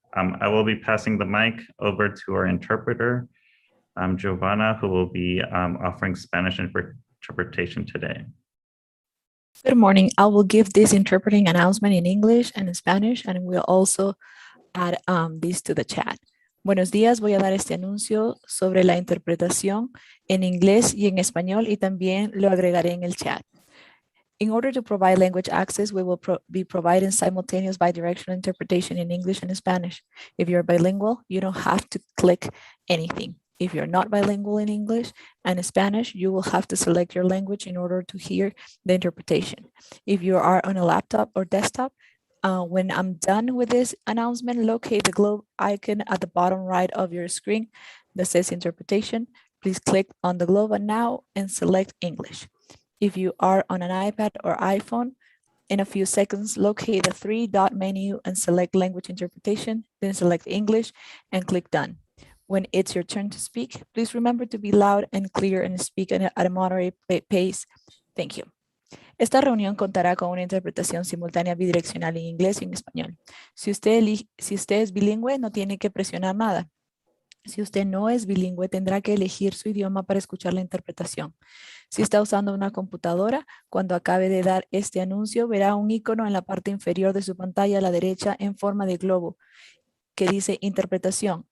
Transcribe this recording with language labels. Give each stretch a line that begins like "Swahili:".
English: I will be passing the mic over to our interpreter, Giovanna, who will be offering Spanish interpretation today. Good morning. I will give this interpreting announcement in English and in Spanish, and we'll also add this to the chat.
Spanish: Buenos días, voy a dar este anuncio sobre la interpretación en inglés y en español, y también lo agregaré en el chat.
English: In order to provide language access, we will be providing simultaneous bidirectional interpretation in English and Spanish. If you're bilingual, you don't have to click anything. If you're not bilingual in English and Spanish, you will have to select your language in order to hear the interpretation. If you are on a laptop or desktop, when I'm done with this announcement, locate the globe icon at the bottom right of your screen that says interpretation. Please click on the globe now and select English. If you are on an iPad or iPhone, in a few seconds, locate the three-dot menu and select language interpretation, then select English and click done. When it's your turn to speak, please remember to be loud and clear and speak at a moderate pace. Thank you.
Spanish: Esta reunión contará con una interpretación simultánea bidireccional en inglés y en español. Si usted es bilingüe, no tiene que presionar nada. Si usted no es bilingüe, tendrá que elegir su idioma para escuchar la interpretación. Si está usando una computadora, cuando acabe de dar este anuncio, verá un icono en la parte inferior de su pantalla a la derecha en forma de globo que dice interpretación.